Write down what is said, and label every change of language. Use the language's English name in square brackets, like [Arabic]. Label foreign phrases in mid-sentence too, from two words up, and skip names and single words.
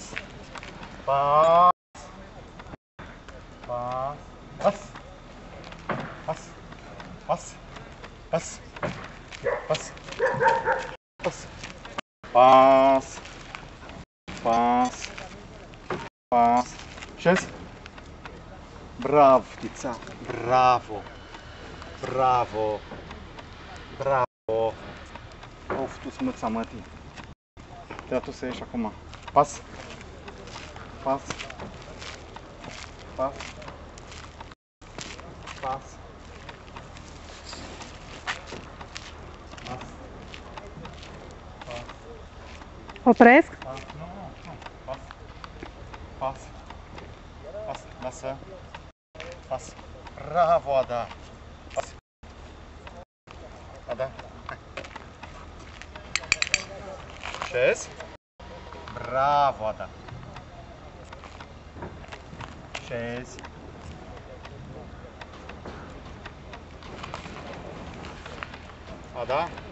[Romanian] Pas. Pas. Pas. Pas. Pas. Pas. Pas. Pas. Pas. Pas. Pas. Șezi? Bravo, Tița. Bravo. Bravo. Bravo. Of, tu smâța, mătii. Ia tu să ieși acum. Pas. Pas. Pas. Pas. Pas. Pas. Opresc? Pas. Nu, nu, nu. Pas. Pas. Pas. Lasă. Pas. Bravo, Ada. Pas. Ada. Hai. Șezi? Bravo, Ada. Șezi? Ada?